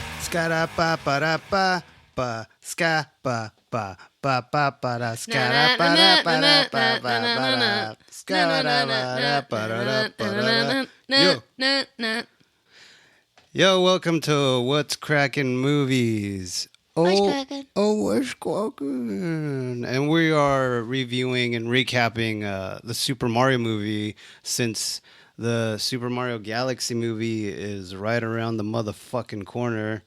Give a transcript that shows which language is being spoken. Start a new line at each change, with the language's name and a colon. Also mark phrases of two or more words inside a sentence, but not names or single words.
English: Skara pa pa da pa pa ska pa pa pa pa pa da skara pa da pa da pa pa pa da skara pa da pa da pa da. Yo, welcome to What's Crackin' Movies. What's crackin'? What's crackin'? And we are reviewing and recapping the Super Mario movie, since the Super Mario Galaxy movie is right around the motherfucking corner.